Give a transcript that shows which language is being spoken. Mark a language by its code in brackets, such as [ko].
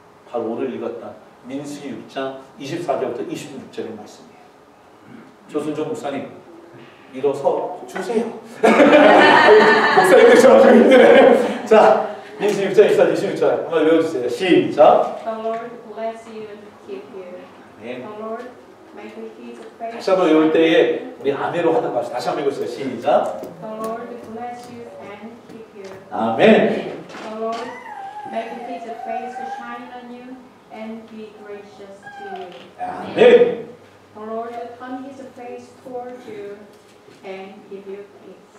[ko] 바로 오늘 읽었던 민수기 6장 24절부터 26절의 말씀이에요. 조순종 목사님 일어서 주세요. 목사님들 저랑 힘드네. 자, 민수기 6장 24절 26절 한번 외워주세요. 시작. [en] The Lord bless you and keep you. [ko] 네. [en] The Lord make his face. [ko] 다시 한번 외울 때에 우리 아멘으로 하는 거 다시 한번 읽어주세요. 시작. [en] The Lord bless you and keep you. [ko] 아멘. [en] The Lord make his face shine on you and be gracious to you. [ko] 아멘. [en] The Lord turn his face toward you and give you peace.